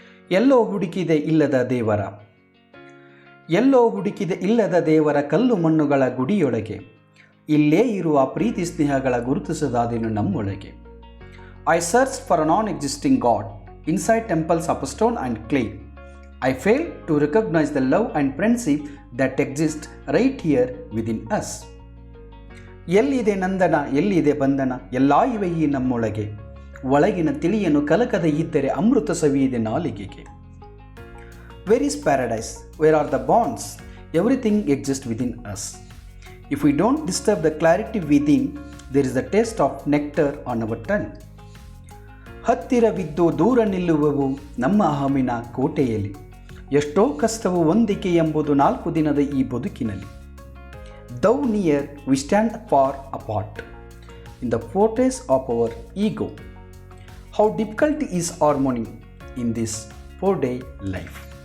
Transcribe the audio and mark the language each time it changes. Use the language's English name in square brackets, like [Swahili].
[Kannada] ಎಲ್ಲೋ ಹುಡುಕಿದೆ ಇಲ್ಲದ ದೇವರ, ಎಲ್ಲೋ ಹುಡುಕಿದೆ ಇಲ್ಲದ ದೇವರ ಕಲ್ಲು ಮಣ್ಣುಗಳ ಗುಡಿಯೊಳಗೆ, ಇಲ್ಲೇ ಇರುವ ಪ್ರೀತಿ ಸ್ನೇಹಗಳ ಗುರುತಿಸದಾದೇನು ನಮ್ಮೊಳಗೆ. [English] I search for a non existing god inside temples of stone and clay. I fail to recognize the love and friendship that exist right here within us. [Kannada] ಎಲ್ಲಿದೆ ನಂದನ, ಎಲ್ಲಿದೆ ಬಂಧನ, ಎಲ್ಲ ಇವೆ ಈ ನಮ್ಮೊಳಗೆ, ಒಳಗಿನ ತಿಳಿಯನು ಕಲಕದ ಇದ್ದರೆ ಅಮೃತ ಸವಿಯಿದೆ ನಾಲಿಗೆಗೆ. [English] Where is paradise? Where are the bonds? Everything exists within us. If we don't disturb the clarity within, there is the taste of nectar on our tongue. [Kannada] ಹತ್ತಿರವಿದ್ದು ದೂರ ನಿಲ್ಲುವವು ನಮ್ಮ ಅಹಮಿನ ಕೋಟೆಯಲ್ಲಿ, ಎಷ್ಟೋ ಕಷ್ಟವು ಹೊಂದಿಕೆ ಎಂಬುದು 4 ದಿನದ ಈ ಬದುಕಿನಲ್ಲಿ. [English] Thou near we stand far apart in the fortress of our ego. How difficult is harmony in this 4-day life.